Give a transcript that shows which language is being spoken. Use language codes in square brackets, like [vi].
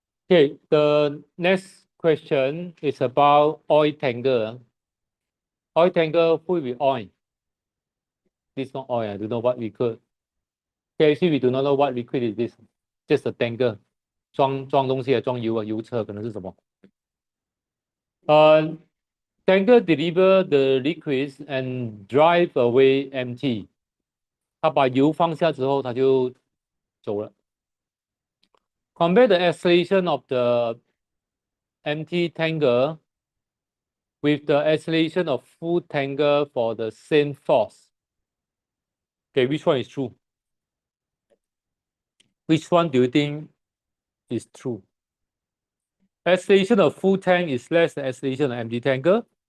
[en] Okay, the next question is about oil tanker. Oil tanker full with oil. This is not oil. I don't know what liquid. Okay, actually we do not know what liquid is this. Just a tanker. [zh] 装东西的，装油车可能是什么 [en] Tanker deliver the liquids and drive away empty。 [zh] 它把油放下之后，它就走了。 [en] Compare the acceleration of the empty tanker with the acceleration of full tanker for the same force. Okay, which one is true? Which one do you think is true? Acceleration of full tank is less than acceleration of empty tanker.